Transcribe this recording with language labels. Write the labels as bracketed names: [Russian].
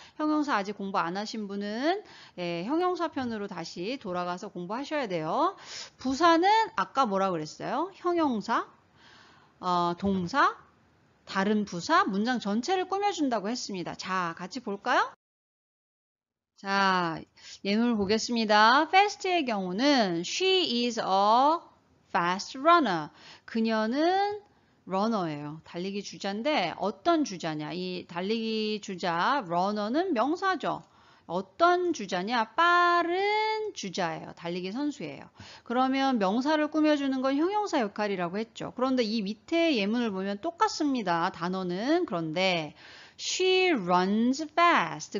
[Korean] 형용사 아직 공부 안 하신 분은 형용사 편으로 다시 돌아가서 공부하셔야 돼요. 부사는 아까 뭐라 그랬어요? 형용사, 동사, 다른 부사, 문장 전체를 꾸며준다고 했습니다. 자, 같이 볼까요? 자, 예문을 보겠습니다. [English] fast의 경우는 she is a fast runner. [Korean] 그녀는 runner예요. 달리기 주자인데 어떤 주자냐? 이 달리기 주자 runner는 명사죠. 어떤 주자냐? 빠른 주자예요. 달리기 선수예요. 그러면 명사를 꾸며주는 건 형용사 역할이라고 했죠. 그런데 이 밑에 예문을 보면 똑같습니다. 단어는. 그런데 [English] she runs fast.